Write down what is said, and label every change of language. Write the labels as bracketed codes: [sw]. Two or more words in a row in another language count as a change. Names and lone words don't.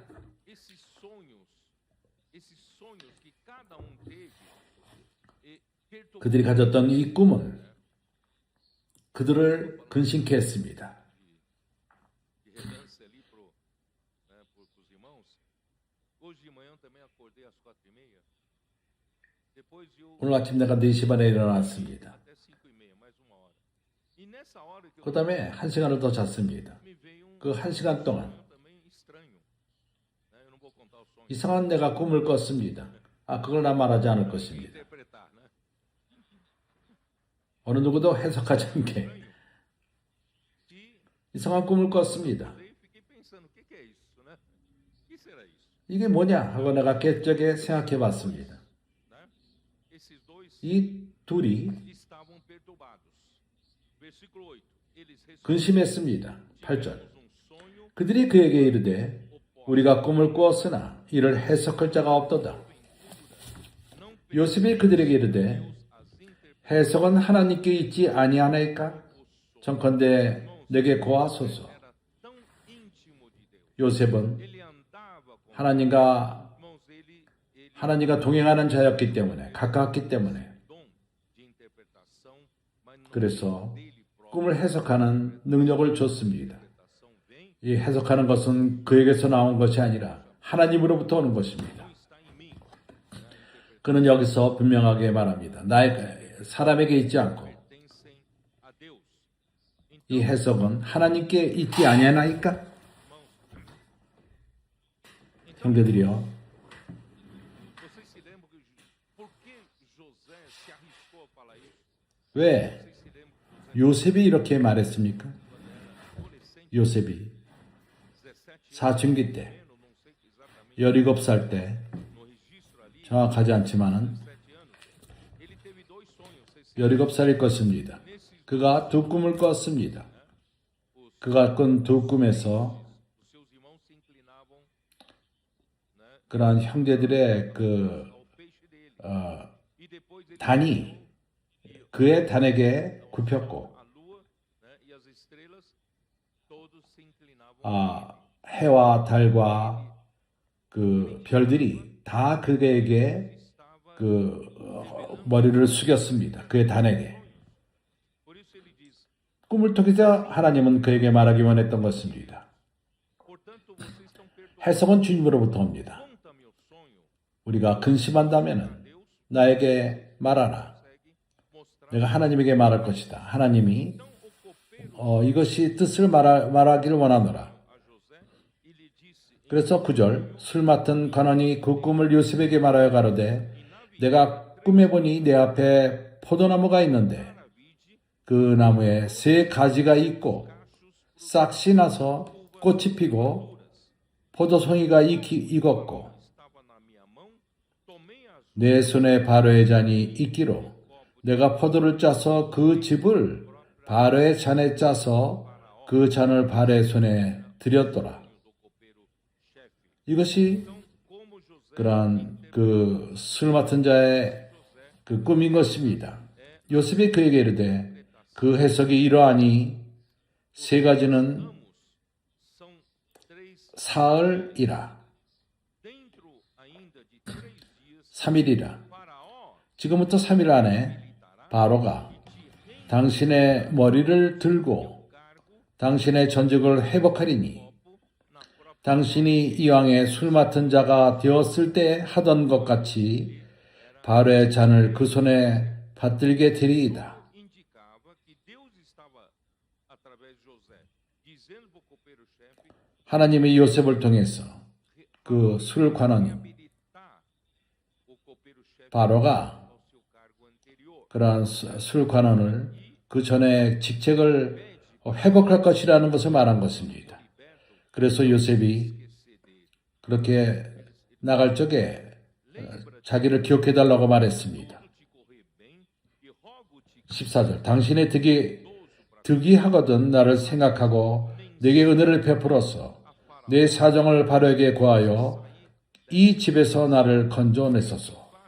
[pt] esses sonhos que cada teve, [ko] 그들이 가졌던 이 꿈은 그들을 근심케 했습니다. [pt] de relance ali pros irmãos. Hoje de manhã também acordei às 4:30. Depois eu [ko] 오늘 아침 내가 4시 반에 일어났습니다. [pt] até 5:30, mais uma hora. E nessa hora que eu [ko] 그 다음에 1시간을 더 잤습니다. [pt] me veio [ko] 그 1시간 동안 [pt] sonho também estranho. Né? Eu não vou contar o sonho. [ko] 이상한 내가 꿈을 꿨습니다. 그걸 나 말하지 않을 것입니다. [pt] Interpretar, né? [ko] 어느 누구도 해석하지 않게 [pt] Estranho. E [ko] 이상한 꿈을 꿨습니다. [pt] daí fiquei pensando, o que que é isso, né? O que será isso? [ko] 이게 뭐냐 하고 내가 깨적에 생각해 봤습니다. [pt] Né? Esses dois [ko] 이 둘이 [pt] estavam perturbados. Versículo 8. Eles [ko] 근심했습니다. 8절. [pt] tivemos um sonho [ko] 그들이 그에게 이르되 우리가 꿈을 꾸었으나 이를 해석할 자가 없도다. [pt] não [ko] 요셉이 그들에게 이르되 [pt] as interpretações. [ko] 해석은 하나님께 있지 아니하나이까? 정컨대 내게 고하소서. [pt] Era tão íntimo de Deus. [ko] 요셉은 [pt] Ele andava com [ko] 하나님과 [pt] irmãos, [ko] 하나님과 동행하는 자였기 때문에 가까웠기 때문에 [pt] dom de interpretação, mas não [ko] 그래서 [pt] dele próprio. [ko] 꿈을 해석하는 능력을 줬습니다. [pt] Interpretação vem, [ko] 이 해석하는 것은 그에게서 나온 것이 아니라 하나님으로부터 오는 것입니다. [pt] não está em mim. [ko] 그는 여기서 분명하게 말합니다. 나의 사람에게 있지 않고 [pt] Pertencem a Deus. [ko] 이 해석은 하나님께 있지 아니하나이까? 형제들이요. [pt] Vocês se lembram que por que José se arriscou a falar isso? [ko] 왜 [pt] Vocês se lembram que [ko] 요셉이 이렇게 말했습니까? [pt] adolescente, [ko] 요셉이 17 사춘기 때, [pt] anos, não sei exatamente [ko] 17살 때, [pt] no registro ali, [ko] 정확하지 않지만은 [pt] 17 anos, ele teve dois sonhos. Vocês se [ko] 17살일 것입니다. [pt] nesses [ko] 그가 두 꿈을 꿨습니다. [pt] os [ko] 그가 꾼 두 꿈에서 [pt] seus irmãos se inclinavam, né, [ko] 그러한 형제들의 [pt] ao peixe dele. E depois ele [ko] 단이 그의 단에게 굽혔고 [pt] a lua, né, e as estrelas todos se inclinavam. [ko] 해와 달과 그 별들이 다 그에게 그 머리를 숙였습니다. 그의 단에게. [pt] Por isso ele diz: [ko] 꿈을 통해서 하나님은 그에게 말하기 원했던 것입니다. [pt] portanto, vocês estão perdoados. [ko] 해석은 주님으로부터 옵니다. [pt] Conta-me o sonho. [ko] 우리가 근심한다면 [pt] Deus [ko] 나에게 말하라. [pt] consegue mostrar. [ko] 내가 하나님에게 말할 것이다. 하나님이 [pt] Então o copeiro [ko] 이것이 뜻을 말하기를 원하노라. [pt] a José e lhe disse: [ko] 그래서 9절 술 맡은 관원이 그 꿈을 요셉에게 말하여 가로되 내가 꿈에 보니 내 앞에 포도나무가 있는데 [pt] Vide [ko] 그 나무에 세 가지가 있고 싹이 나서 꽃이 피고 포도송이가 익었고 [pt] estava na minha mão, tomei as [ko] 내 손에 바로의 잔이 있기로 내가 포도를 짜서 그 즙을 바로의 잔에 짜서 그 잔을 바로의 손에 드렸더라. [pt] do copeiro chefe. [ko] 이것이 [pt] Então, como José [ko] 그러한 그 술 맡은 자의 그 꿈인 것입니다. 요셉이 그에게 이르되 그 해석이 이러하니 세 가지는 [pt] ramos são três [ko] 사흘이라 [pt] dentro ainda de 3 dias. [ko] 3일이라 Faraó 지금부터 3일 안에 바로가 당신의 머리를 들고 [pt] cargo [ko] 당신의 전적을 회복하리니 [pt] na própria [ko] 당신이 이왕에 술 맡은 자가 되었을 때 하던 것 같이 바로의 잔을 그 손에 받들게 되리이다. [pt] indicava que Deus estava através de José dizendo para o copeiro chefe [ko] 하나님이 요셉을 통해서 그 술 관원이 [pt] habilitar o copeiro chefe [ko] 바로가 [pt] ao seu cargo anterior. [ko] 그러한 술 관원을 그 전에 직책을 회복할 것이라는 것을 말한 것입니다. 그래서 요셉이 그렇게 나갈 적에 자기를 기억해달라고 말했습니다. 14절 당신의 득이 하거든 나를 생각하고 내게 은혜를 베풀어서 내 사정을 바로에게 고하여 이 집에서 나를 건져내소서.